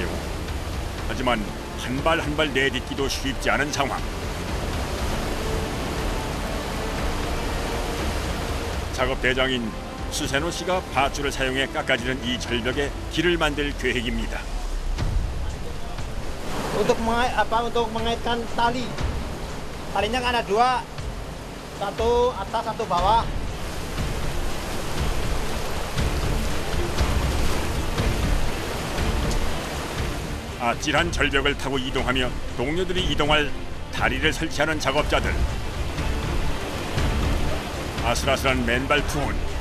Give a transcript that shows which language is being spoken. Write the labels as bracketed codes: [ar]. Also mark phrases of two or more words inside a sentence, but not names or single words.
[ko] 하지만 한 발 한 발 내딛기도 쉽지 않은 상황. 작업 대장인 수세노 씨가 밧줄을 사용해 깎아지는 이 절벽에 길을 만들 계획입니다. [id] Untuk mengaitkan tali, talinya kan ada dua, satu atas satu bawah. [ko] 아찔한 절벽을 타고 이동하며 동료들이 이동할 다리를 설치하는 작업자들. 아슬아슬한 맨발 투혼.